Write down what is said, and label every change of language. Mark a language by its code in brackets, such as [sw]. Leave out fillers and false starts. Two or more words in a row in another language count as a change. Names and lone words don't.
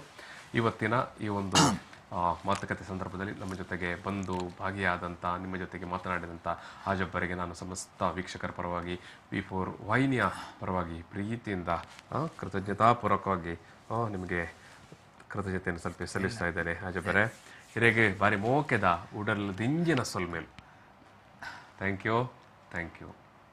[kn] ಇವತ್ತಿನ ಈ ಒಂದು ಮಾತುಕತೆ ಸಂದರ್ಭದಲ್ಲಿ ನಮ್ಮ ಜೊತೆಗೆ ಬಂದು ಭಾಗಿಯಾದಂಥ, ನಿಮ್ಮ ಜೊತೆಗೆ ಮಾತನಾಡಿದಂಥ ಹಾಜಬ್ಬರಿಗೆ ನಾನು ಸಮಸ್ತ ವೀಕ್ಷಕರ ಪರವಾಗಿ, B4 ವಾಹಿನಿಯ ಪರವಾಗಿ ಪ್ರೀತಿಯಿಂದ ಕೃತಜ್ಞತಾಪೂರ್ವಕವಾಗಿ ನಿಮಗೆ ಕೃತಜ್ಞತೆಯನ್ನು ಸಲ್ಲಿಸ್ತಾ ಇದ್ದೇನೆ. [tcy] ಹಾಜಬ್ಬರೇ ಹಿರೇಗೆ ಬಾರಿ ಮೋಕೆದ ಉಡಲ್ ದಿಂಜಿನ ಸೊಲ್ಮೇಲು. [en] thank you.